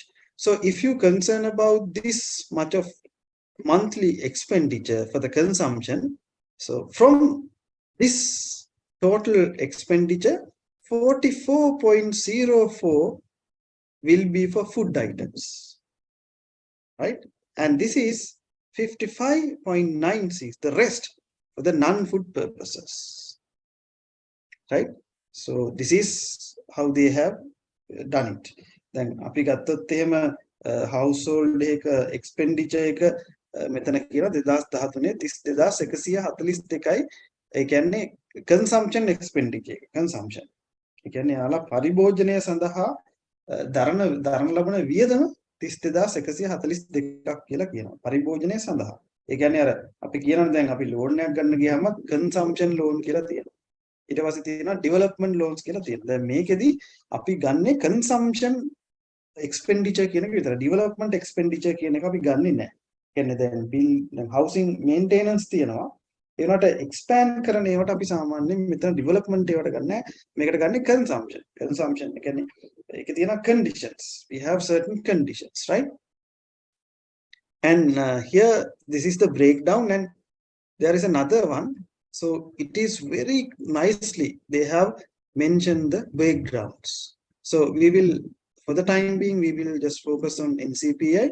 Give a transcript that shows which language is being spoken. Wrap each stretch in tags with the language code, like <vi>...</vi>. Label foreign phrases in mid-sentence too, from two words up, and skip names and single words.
<en>So if you concern about this much of monthly expenditure for the consumption, so from this total expenditure, 44.04 will be for food items, right? And this is 55.96, the rest for the non-food purposes, right? So this is how they have done it.</en> <si>Then අපි ගත්තොත් එහෙම household එක expenditure එක මෙතන කියනවා 2013 32142යි. ඒ කියන්නේ</si> <en>consumption expenditure consumption.</en> <si>ඒ කියන්නේ යාලා පරිභෝජනය සඳහා දරන ලබන වියදම 32142ක් කියලා කියනවා පරිභෝජනය සඳහා. ඒ කියන්නේ අර අපි කියනවා දැන් අපි loan එකක් ගන්න ගියාම</si> <en>consumption loan</en> <si>කියලා තියෙනවා. ඊට පස්සේ තියෙනවා</si> <en>development loans</en> <si>කියලා තියෙනවා. දැන් මේකෙදි අපි ගන්නේ</si> <en>consumption expenditure</en> <si>කියන එක විතර.</si> <en>development expenditure</en> <si>කියන එක අපි ගන්නෙ නැහැ. කියන්නේ දැන්</si> <en>bill housing maintenance</en> <si>තියෙනවා. ඒවට expand කරන ඒවට අපි සාමාන්‍යයෙන් මෙතන development ඒවට ගන්න නැහැ. මේකට ගන්නේ consumption. Consumption කියන්නේ ඒකේ තියෙන conditions.</si> <en>We have certain conditions, right? And here, this is the breakdown, and there is another one. So it is very nicely, they have mentioned the breakdowns. So we will, for the time being, we will just focus on NCPI.</en>